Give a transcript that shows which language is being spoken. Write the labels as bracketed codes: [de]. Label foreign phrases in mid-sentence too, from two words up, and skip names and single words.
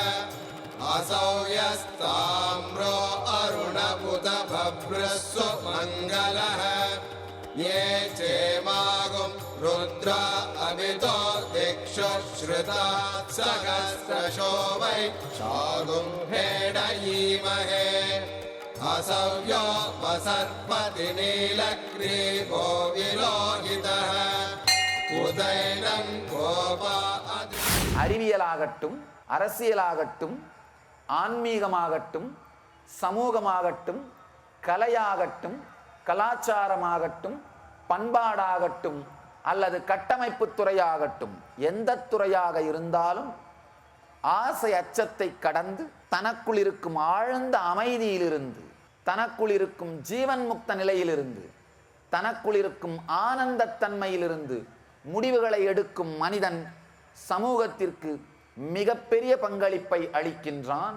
[sa] असौ यस्ताम्रो अरुणपुत भभ्रस्व मङ्गलः ये चेमागुं रुद्रा अमितो दिक्षु श्रुता सहस्रशो वै शागुं भेडयीमहे असव्यो वसर्पति नीलग्रीवो विलोहितः उदैनं गोपा [ta] அறிவியலாகட்டும், அரசியலாகட்டும், ஆன்மீகமாகட்டும், சமூகமாகட்டும், கலையாகட்டும், கலாச்சாரமாகட்டும், பண்பாடாகட்டும் அல்லது கட்டமைப்பு துறையாகட்டும், எந்த துறையாக இருந்தாலும் ஆசை அச்சத்தை கடந்து தனக்குள் இருக்கும் ஆழ்ந்த அமைதியிலிருந்து, தனக்குள் இருக்கும் ஜீவன் முக்த நிலையிலிருந்து, தனக்குள் இருக்கும் ஆனந்தத்தன்மையிலிருந்து முடிவுகளை எடுக்கும் மனிதன் சமூகத்திற்கு மிகப்பெரிய பங்களிப்பை அளிக்கின்றான்.